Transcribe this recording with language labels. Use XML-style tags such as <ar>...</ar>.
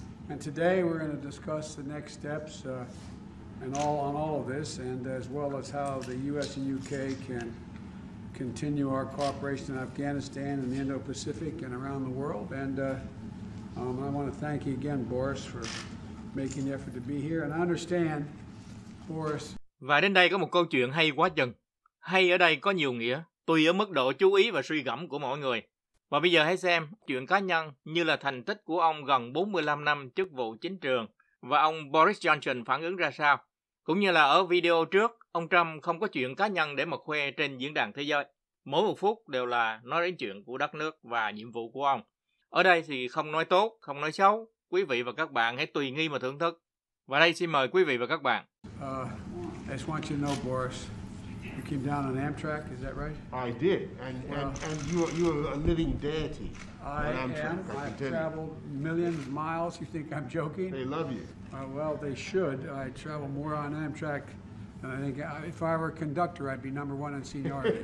<en>And today we're going to discuss the next steps on all of this, and as well as how the U.S. and UK can continue our cooperation in Afghanistan and the Indo-Pacific and around the world. And I want to thank you again, Boris, for making the effort to be here. And I understand, Boris.</en> <vi>Và đến đây có một câu chuyện hay quá chừng. Hay ở đây có nhiều nghĩa, tùy ở mức độ chú ý và suy gẫm của mỗi người. Và bây giờ hãy xem chuyện cá nhân như là thành tích của ông gần 45 năm chức vụ chính trường và ông Boris Johnson phản ứng ra sao. Cũng như là ở video trước, ông Trump không có chuyện cá nhân để mà khoe trên diễn đàn thế giới. Mỗi một phút đều là nói đến chuyện của đất nước và nhiệm vụ của ông. Ở đây thì không nói tốt, không nói xấu. Quý vị và các bạn hãy tùy nghi mà thưởng thức. Và đây xin mời quý vị và các bạn.</vi> <en>I just want you to know, Boris, you came down on Amtrak, is that right? I did, and you're a living deity. I am. I've traveled millions of miles. You think I'm joking? They love you. Well, they should. I travel more on Amtrak than I think. If I were a conductor, I'd be #1 in seniority.</en>